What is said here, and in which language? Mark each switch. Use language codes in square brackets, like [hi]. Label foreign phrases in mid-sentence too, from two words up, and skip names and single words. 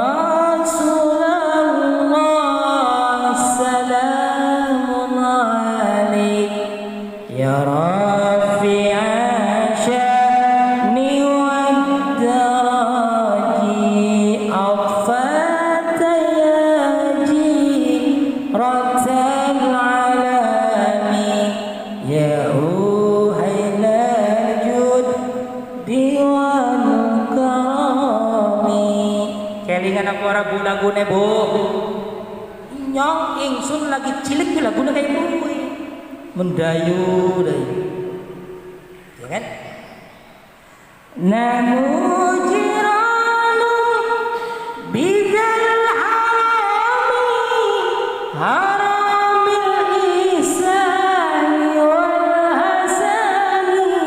[ar] رسول الله سلام عليك, يا رفيع الشأن والدرج عطفة يا جيرة العلم يا أهيل الجود والكرم. [jv] lagu-lagune Bu. Nyong ingsun lagi cilik lagune kayak kuwi. [id] Mendayu dayu. Ya kan? [ar] نحن جيران بذا الحرم الإحسان والحسن